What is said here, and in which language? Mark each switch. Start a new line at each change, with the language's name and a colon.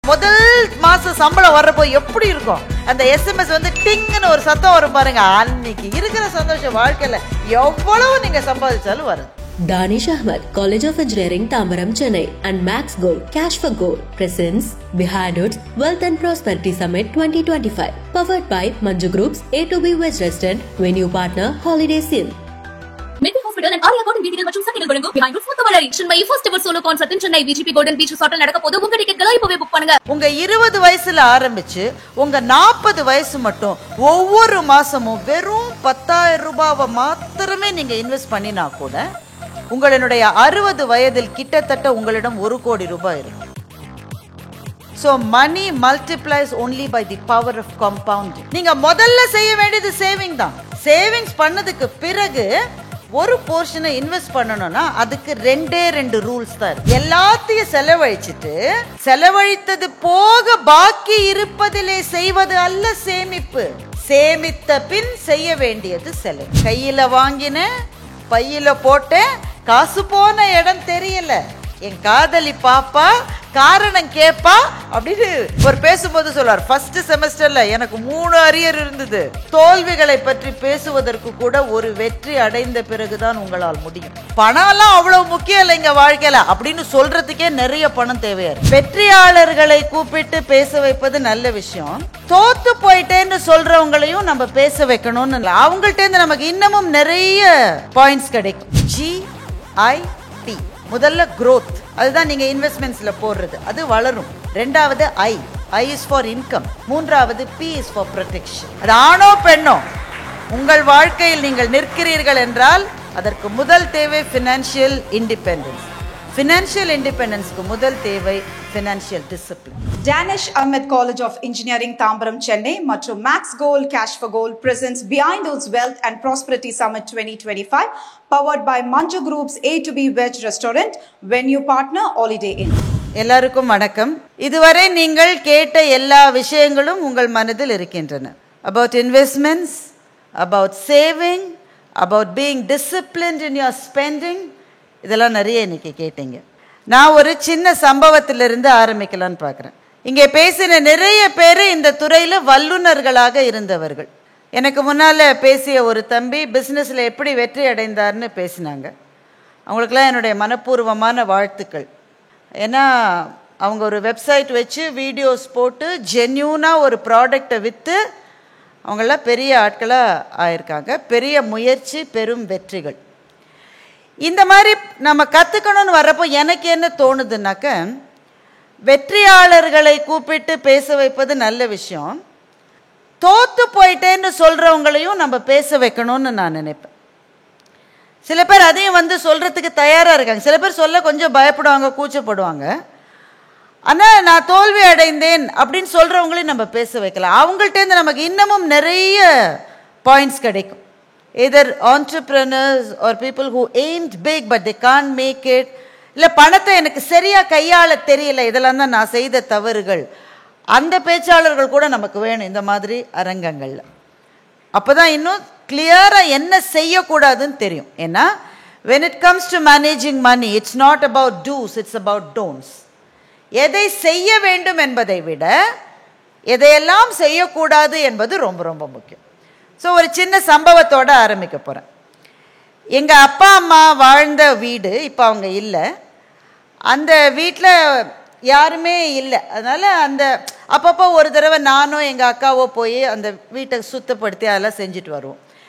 Tamil: முதல் மாச சம்பளம் வர்றப்போ எப்படி இருக்கும்? அந்த எஸ்எம்எஸ் வந்து டிங்னு ஒரு சத்தம் வரும் பாருங்க. அன்னைக்கு இருக்கிற சந்தோஷம் வாழ்க்கையில எவ்வளவு நீங்க சம்பாதிச்சாலும் வரும்.
English: Danish Ahmed, College of Engineering, Tambaram, Chennai and Max Gold, Cash for Gold presents Behind Hoods Wealth and Prosperity Summit 2025. Powered by Manju Group's A2B West Restaurant, venue partner Holidays Inn.
Tamil: Medhi Hospital and Arya Golden Beach மற்றும் சக்திகள் வழங்கும் Behind Hoods முத்துமலரி
English: Chennai first ever solo concert in Chennai
Tamil: VGP Golden Beach Resort நடக்க போது. உங்க டிக்கெட்களை இப்பவே book பண்ணுங்க. உங்க 20 வயசுல ஆரம்பிச்சு உங்க 40 வயசு மட்டும் ஒவ்வொரு மாசமும் வெறும் 10,000 ரூபாவை மாத்திரமே நீங்க இன்வெஸ்ட் பண்ணினா கூட உங்களுடைய 60 வயதில் கிட்டத்தட்ட உங்களிடம் 1 கோடி ரூபாய் இருக்கும்.
English: So money multiplies only by the power of compounding.
Tamil: நீங்க முதல்ல செய்ய வேண்டியது சேவிங் தான். சேவிங்ஸ் பண்ணதுக்கு பிறகு ஒரு போர்ஷனை இன்வெஸ்ட் பண்ணணும்னா அதுக்கு ரெண்டு ரூல்ஸ் தான் இருக்கு. எல்லாத்தையும் செலவழிச்சிட்டு செலவழித்தது போக பாக்கி இருப்பதிலே செய்வது அல்ல சேமிப்பு. சேமித்த பின் செய்ய வேண்டியது செலவு. கையில வாங்கின பையில போட்டேன், காசு போன இடம் தெரியல, என் காதலி பாப்பா காரணம் கேப்பா அப்படின்னு ஒரு பேசும்போது சொல்றார். ஃபர்ஸ்ட் செமஸ்டர்ல எனக்கு 3 அரியர் இருந்தது. தோல்விகளை பற்றி பேசுவதற்கு கூட ஒரு வெற்றி அடைந்த பிறகுதான் உங்களால் முடியும். பணம்லாம் அவ்வளவு முக்கியம் இல்லைங்க வாழ்க்கையில அப்படின்னு சொல்றதுக்கே நிறைய பணம் தேவையா இருக்கு. வெற்றியாளர்களை கூப்பிட்டு பேச வைப்பது நல்ல விஷயம். தோத்து போயிட்டேன்னு சொல்றவங்களையும் நம்ம பேச வைக்கணும்னு அவங்கள்ட்ட இருந்து நமக்கு இன்னமும் நிறைய பாயிண்ட்ஸ் கிடைக்கும். GIP முதல்ல growth, அதுதான் நீங்க இன்வெஸ்ட்மெண்ட்ஸ்ல போடுறது, அது வளரும். ரெண்டாவது
English: I is for income.
Tamil: மூன்றாவது
English: P is for protection.
Tamil: அது ஆணோ பெண்ணோ உங்கள் வாழ்க்கையில் நீங்கள் நிற்கிறீர்கள் என்றால் அதற்கு முதல் தேவை ஃபினான்ஷியல் இண்டிபெண்டன்ஸ். ஃபினான்ஷியல் இண்டிபெண்டன்ஸ்க்கு முதல் தேவை financial discipline.
English: Danish Ahmed College of Engineering, Tambaram, Chennai மற்றும் Max Gold, Cash for Gold presents Behind Hoods Wealth and Prosperity Summit 2025 powered by Manju Group's A2B West Restaurant, venue partner Holiday Inn.
Tamil: எல்லாருக்கும் வணக்கம். இதுவரை நீங்கள் கேட்ட எல்லா விஷயங்களும் உங்கள் மனதில் இருக்கின்றன.
English: About investments, about saving, about being disciplined in your spending,
Tamil: இதெல்லாம் நிறைய இன்னைக்கு கேட்டீங்க. நான் ஒரு சின்ன சம்பவத்திலிருந்து ஆரம்பிக்கலான்னு பார்க்குறேன். இங்கே பேசின நிறைய பேர் இந்த துறையில் வல்லுநர்களாக இருந்தவர்கள். எனக்கு முன்னால் பேசிய ஒரு தம்பி பிஸ்னஸில் எப்படி வெற்றி அடைந்தார்னு பேசினாங்க. அவங்களுக்கெல்லாம் என்னுடைய மனப்பூர்வமான வாழ்த்துக்கள். ஏன்னா அவங்க ஒரு வெப்சைட் வச்சு வீடியோஸ் போட்டு ஜென்யூனாக ஒரு ப்ராடக்டை விற்று அவங்களாம் பெரிய ஆட்களாக ஆயிருக்காங்க. பெரிய முயற்சி, பெரும் வெற்றிகள். இந்த மாதிரி நம்ம கற்றுக்கணும்னு வர்றப்போ எனக்கு என்ன தோணுதுன்னாக்க, வெற்றியாளர்களை கூப்பிட்டு பேச வைப்பது நல்ல விஷயம். தோத்து போயிட்டேன்னு சொல்கிறவங்களையும் நம்ம பேச வைக்கணும்னு நான் நினைப்பேன். சில பேர் அதையும் வந்து சொல்கிறதுக்கு தயாராக இருக்காங்க. சில பேர் சொல்ல கொஞ்சம் பயப்படுவாங்க, கூச்சப்படுவாங்க. ஆனால் நான் தோல்வி அடைந்தேன் அப்படின்னு சொல்கிறவங்களையும் நம்ம பேச வைக்கலாம். அவங்கள்ட்டேருந்து நமக்கு இன்னமும் நிறைய பாயிண்ட்ஸ் கிடைக்கும்.
English: Either entrepreneurs or people who aimed big but they can't make it,
Tamil: இல்லை பணத்தை எனக்கு சரியாக கையாள தெரியல, இதெல்லாம் தான் நான் செய்த தவறுகள். அந்த பேச்சாளர்கள் கூட நமக்கு வேணும் இந்த மாதிரி அரங்கங்களில். அப்போ தான் இன்னும் கிளியராக என்ன செய்யக்கூடாதுன்னு தெரியும். ஏன்னா
English: when it comes to managing money, it's not about do's, it's about don'ts.
Tamil: எதை செய்ய வேண்டும் என்பதை விட எதையெல்லாம் செய்யக்கூடாது என்பது ரொம்ப ரொம்ப முக்கியம். ஸோ ஒரு சின்ன சம்பவத்தோடு ஆரம்பிக்க போகிறேன். எங்கள் அப்பா அம்மா வாழ்ந்த வீடு இப்போ அவங்க இல்லை. அந்த வீட்டில் யாருமே இல்லை. அதனால் அந்த அப்பப்போ ஒரு தடவை நானோ எங்கள் அக்காவோ போய் அந்த வீட்டை சுத்தப்படுத்தி அதெல்லாம் செஞ்சுட்டு வருவோம்.